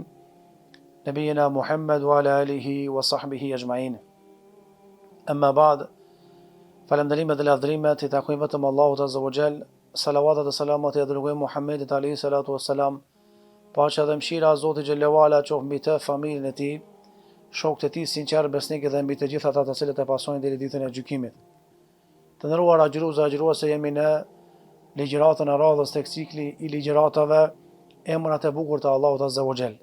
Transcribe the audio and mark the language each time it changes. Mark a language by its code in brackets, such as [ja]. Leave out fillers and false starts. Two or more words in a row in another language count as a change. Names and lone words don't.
[ar] نبينا محمد وعلى آله وصحبه أجمعين أما بعد فالحمدلله [sq] dhe lavdrimet I takojnë vetëm Allahut [ar] عز وجل, [sq] salavatat dhe selamat I dërgojmë Muhammedit [ar] عليه الصلاة والسلام, [sq] paqja dhe mëshira e Zotit xhallahu ala qoftë mbi të, familjen e tij, shokët e tij sinqer besnikë dhe mbi të gjithë ata të cilët e pasojnë deri ditën e gjykimit. Të nderuar agjëruese, jemi në ligjëratën e radhës tek cikli I ligjëratave emrat e bukur të Allahut [ar] عز وجل.